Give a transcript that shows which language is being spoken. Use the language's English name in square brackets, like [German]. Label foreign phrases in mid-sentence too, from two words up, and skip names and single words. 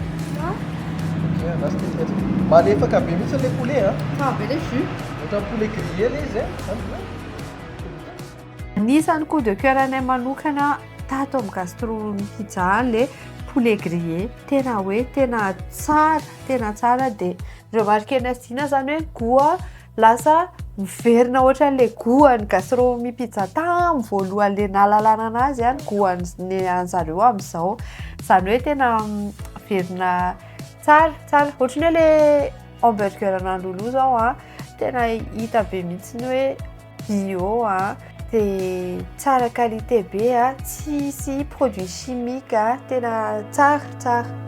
[Malagasy] Malefaka be mihitsy le poulet be le jus ohatra [French] poulet grillé [Malagasy] le izy Anisan'ny [French] coup de cœur [Malagasy] anay manokana tato amin'ny gastronomie pizza le [French] poulet grillé [Malagasy] tena hoe tena tsara dia remarque anasiana zany hoe goût lasa miverina ohatran'le goût-ny gastronomie pizza tamin'ny voalohan'le nahalalana anazy goût-ny an'zareo amin'izao zany hoe tena miverina tsara ohatrany hoe le hamburger an'ololo zao tena hita be mihitsy hoe bio dia tsara qualité be tsisy [French] produit chimique [Malagasy] tena tsara.